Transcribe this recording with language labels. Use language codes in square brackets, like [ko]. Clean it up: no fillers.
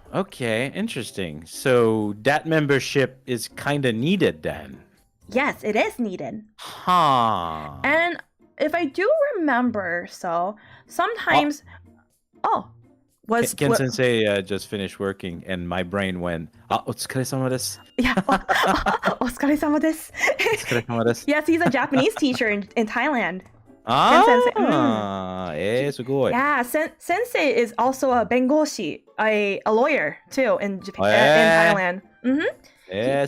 [en] Okay, interesting. So that membership is kind of needed then. Yes, it is needed. Huh. And if I do remember, so sometimes, Ken Sensei just finished working, and my brain went, [ja] "Otsukaresama desu." [en] Yeah, [ja] お疲れ様です. [en] Yes, he's a Japanese teacher in Thailand. Ken Sensei. [ja] Sugoi. [en] Yeah, Sensei is also a bengoshi, a lawyer too in Japan, in Thailand.